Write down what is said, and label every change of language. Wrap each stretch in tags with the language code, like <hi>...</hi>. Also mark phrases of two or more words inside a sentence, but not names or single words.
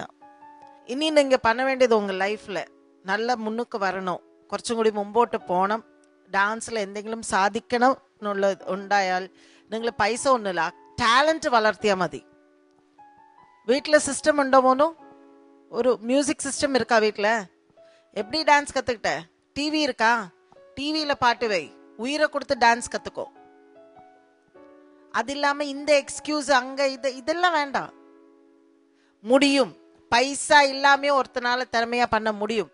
<ml>ഇനി നിങ്ങൾ பண்ண വേണ്ടത് உங்கள் ലൈഫിൽ നല്ല മുന്നോട്ട് വരണം, കുറച്ചും കൂടി മുമ്പോട്ട് പോകണം, ഡാൻസിൽ എന്തെങ്കിലും സാധിക്കണം എന്നുള്ളത് ഉണ്ടായാൽ നിങ്ങൾ പൈസ ഒന്നുമില്ല, ടാലൻറ്റ് വളർത്തിയാൽ മതി. വീട്ടിൽ സിസ്റ്റം ഉണ്ടോ മോനോ? ഒരു</ml> <ta>மியூசிக் சிஸ்டம் இருக்கா வீட்டில்? எப்படி டான்ஸ் கற்றுக்கிட்ட? டிவி இருக்கா? டிவியில் பாட்டு வை, உயிரை கொடுத்து டான்ஸ் கற்றுக்கோ. அது இல்லாமல் இந்த எக்ஸ்கியூஸ் அங்கே இதெல்லாம் வேண்டாம். முடியும், பைசா இல்லாமே ஒருத்தனால திறமையாக பண்ண முடியும்.</ta>